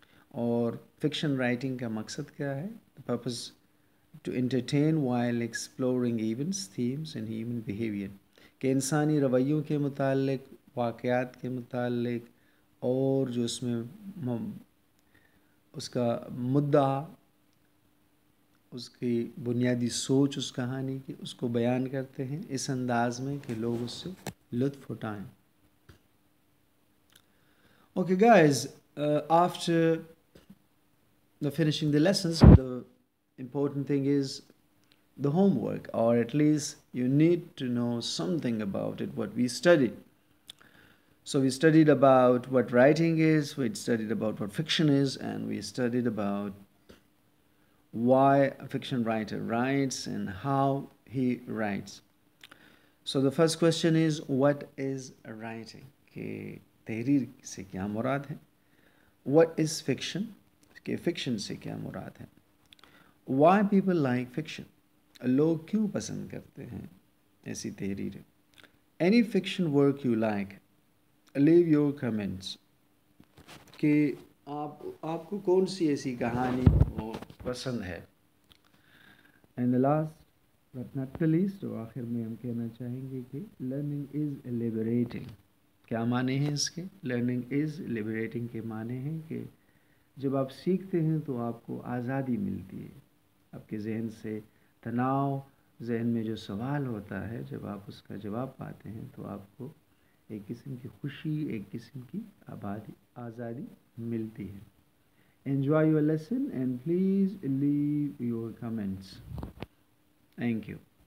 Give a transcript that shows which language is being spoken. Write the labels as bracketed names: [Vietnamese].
[Urdu] اور fiction writing کا مقصد کیا ہے؟ [English] purpose to entertain while exploring events themes and human behaviour, [Urdu] کہ انسانی رویوں کے متعلق، واقعات کے متعلق، اور جو اس میں اس کا مدعا، اس کی بنیادی سوچ اس کہانی کی، اس کو بیان کرتے ہیں اس انداز میں کہ لوگ اس سے لطف اٹھائیں. [English] Okay guys, after finishing the lessons, the important thing is the homework, or at least you need to know something about it, what we studied. So we studied about what writing is, we studied about what fiction is, and we studied about why a fiction writer writes and how he writes. So the first question is, what is writing? [Urdu] کہ تحریر سے کیا مراد ہے؟ [English] What is fiction? [Urdu] کہ fiction سے کیا مراد ہے؟ [English] Why people like fiction? [Urdu] لوگ کیوں پسند کرتے ہیں ایسی تحریریں؟ [English] Any fiction work you like, leave your comments. [Urdu] کہ آپ کو کون سی ایسی کہانی وہ پسند ہے؟ [English] And the last but not the least، [Urdu] اور آخر میں ہم کہنا چاہیں گے کہ [English] learning is liberating. [Urdu] کیا معنی ہیں اس کے؟ [English] learning is liberating [Urdu] کے معنی ہیں کہ جب آپ سیکھتے ہیں تو آپ کو آزادی ملتی ہے. آپ کے ذہن سے تناؤ، ذہن میں جو سوال ہوتا ہے، جب آپ اس کا جواب پاتے ہیں تو آپ کو ایک قسم کی خوشی، ایک قسم کی آزادی ملتی ہے. [English] Enjoy your lesson and please leave your comments. Thank you.